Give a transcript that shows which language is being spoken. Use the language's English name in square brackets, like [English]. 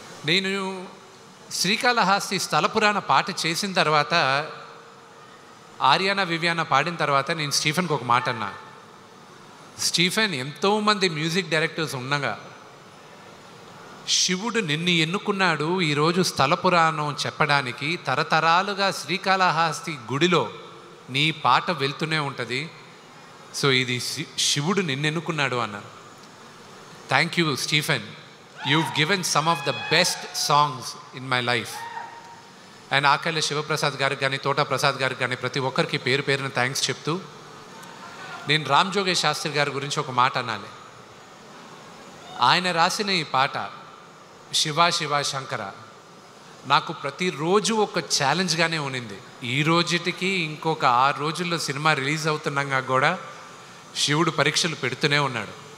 [Telugu] నేను శ్రీకాళహస్తి స్థల పురాణ పాట చేసిన తర్వాత, ఆర్యానా వివియానా పాడిన తర్వాత నేను స్టీఫెన్కి ఒక మాట అన్నా, స్టీఫెన్, ఎంతోమంది మ్యూజిక్ డైరెక్టర్స్ ఉండగా శివుడు నిన్ను ఎన్నుకున్నాడు ఈరోజు స్థల పురాణం చెప్పడానికి. తరతరాలుగా శ్రీకాళహస్తి గుడిలో నీ పాట వెళ్తూనే ఉంటుంది. సో ఇది శివుడు నిన్ను ఎన్నుకున్నాడు అన్నారు. [English] Thank you Stephen, you've given some of the best songs in my life. [Telugu] And ఆకళ్ళ Sivaprasad గారికి కానీ, తోట ప్రసాద్ గారికి కానీ, ప్రతి ఒక్కరికి పేరు పేరున థ్యాంక్స్ చెప్తూ, నేను రామ్ జోగేష్ శాస్త్రి గారి గురించి ఒక మాట అనాలి. ఆయన రాసిన ఈ పాట శివ శివ శంకర, నాకు ప్రతిరోజు ఒక ఛాలెంజ్గానే ఉన్నింది. ఈ రోజుటికి ఇంకొక 6 రోజుల్లో సినిమా రిలీజ్ అవుతున్నాగా కూడా శివుడు పరీక్షలు పెడుతూనే ఉన్నాడు.